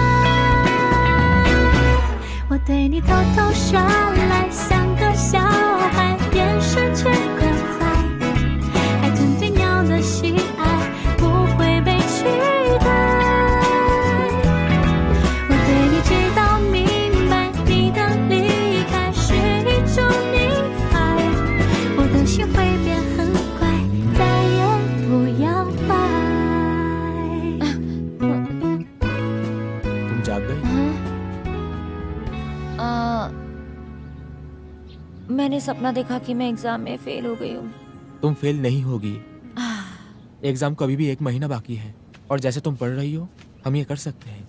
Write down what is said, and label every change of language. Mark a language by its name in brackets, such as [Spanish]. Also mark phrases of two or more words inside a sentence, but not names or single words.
[Chinese] 我对你偷偷耍赖像个小孩眼神却关怀海豚对鸟的喜爱不会被取代我对你知道明白你的离开是一种溺爱我的心会变很乖再也不要拜 [Hindi] तुम जाग गए? मैंने सपना देखा कि मैं एग्जाम में फेल हो गई हूँ। तुम फेल नहीं होगी। एग्जाम को अभी भी 1 महीना बाकी है, और जैसे तुम पढ़ रही हो हम ये कर सकते हैं।